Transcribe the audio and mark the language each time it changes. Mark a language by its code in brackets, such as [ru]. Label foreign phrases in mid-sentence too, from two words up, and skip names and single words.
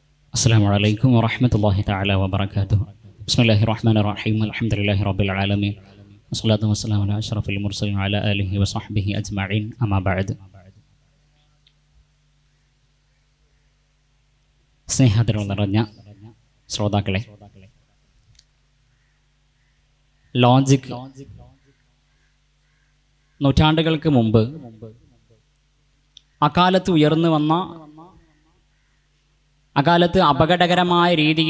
[ar] السلام عليكم ورحمة الله تعالى وبركاته. بسم الله الرحمن الرحيم. الحمد لله رب العالمين. والصلاة والسلام على أشرف المرسلين وعلى آله وصحبه أجمعين. أما بعد. [ml] സ്നേഹത്തിലുള്ള നിറഞ്ഞ ശ്രോതാക്കളെ, ലോജിക് നൂറ്റാണ്ടുകൾക്ക് മുമ്പ് അക്കാലത്ത് അപകടകരമായ രീതിയിൽ